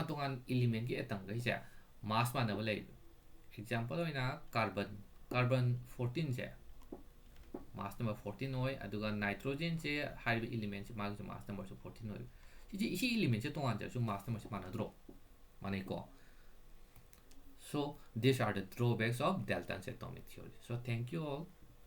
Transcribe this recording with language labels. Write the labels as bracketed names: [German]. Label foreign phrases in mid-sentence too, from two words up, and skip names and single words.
[Manipuri] ꯇꯣꯉꯥꯟ ꯏꯂꯤꯃꯦꯟꯒꯤ ꯑꯦꯇꯝꯈꯩꯁꯦ ꯃꯥꯁ ꯃꯥꯟꯅꯕ ꯂꯩꯕ ꯑꯦꯛꯖꯥꯝꯄꯜ ꯑꯣꯏꯅ ꯀꯥꯔꯕꯟ 14ꯁꯦ [English] mass number [Manipuri] 14 ꯑꯣꯏ ꯑꯗꯨꯒ ꯅꯥꯏꯇ꯭ꯔꯣꯖꯦꯟꯁꯦ ꯍꯥꯏꯔꯤꯕ ꯏꯂꯤꯃꯦꯟꯁꯦ ꯃꯥꯒꯤꯁꯨ ꯃꯥꯁ ꯅꯝꯕꯔꯁꯨ 14 ꯑꯣꯏ ꯁꯤ ꯏꯂꯤꯃꯦꯟꯁꯦ ꯇꯣꯉꯥꯟꯖꯔꯁꯨ ꯃꯥꯁ ꯅꯝꯕꯔꯁꯦ ꯃꯥꯟꯅꯗ꯭ꯔꯣ ꯃꯥꯟꯅꯩꯀꯣ [English] so these are the drawbacks of Dalton's atomic theory so thank you all